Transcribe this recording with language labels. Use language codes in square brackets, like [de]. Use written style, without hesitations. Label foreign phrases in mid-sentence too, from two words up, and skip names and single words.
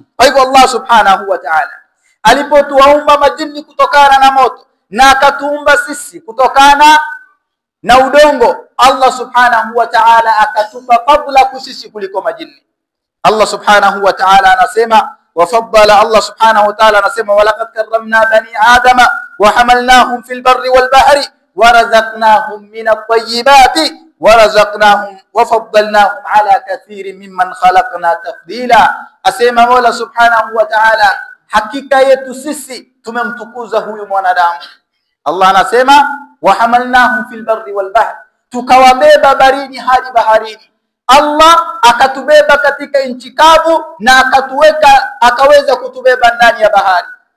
[sw] Kwa hivyo Allah [ar] سبحانه وتعالى [sw] alipotuumba majini kutokana na moto na akatuumba sisi kutokana na udongo, Allah [ar] سبحانه وتعالى [sw] akatupa fadla kusisi kuliko majini. [ar] الله سبحانه وتعالى anasema وفضل، الله سبحانه وتعالى anasema ولقد كرمنا بني آدم وحملناهم في البر والبحر ورزقناهم من الطيبات ورزقناهم وفضلناهم على كثير ممن خلقنا تفضيلا. [sw] Asema Mola [ar] سبحانه وتعالى, [sw] hakika yetu sisi tumemtukuza huyu mwanadamu. Allah anasema [ar] وحملناهم في البر والبحر, [sw] tukawabeba barini hadi baharini. Allah akatubeba katika nchi kavu na akaweza kutubeba ndani ya bahari.